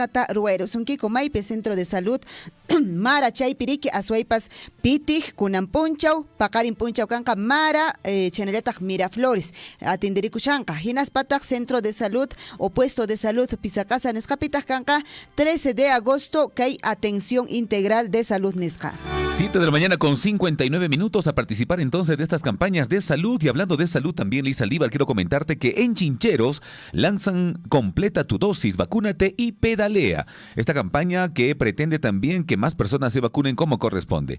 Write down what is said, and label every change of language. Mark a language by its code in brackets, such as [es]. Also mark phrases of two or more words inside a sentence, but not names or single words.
[qu] Sunkiko maype [es] centro de salud [qu] Mara chaypiriki aswaypas pitik kunan punchaw paqarin punchaw kanqa Mara chaynallataj Miraflores atenderikushanqa hinaspataj [es] Centro de Salud o Puesto de Salud [qu] Pisacasa nisqapitaj kanqa [es] 13 de agosto [qu] kay [es] atención integral de salud [qu] nisqa. [es] 7 de la mañana con 59 minutos a participar entonces de estas campañas de salud. Y hablando de salud también, Lisa Aldívar, quiero comentarte que en Chincheros lanzan Completa tu dosis, vacúnate y pedalea. Esta campaña que pretende también que más personas se vacunen como corresponde.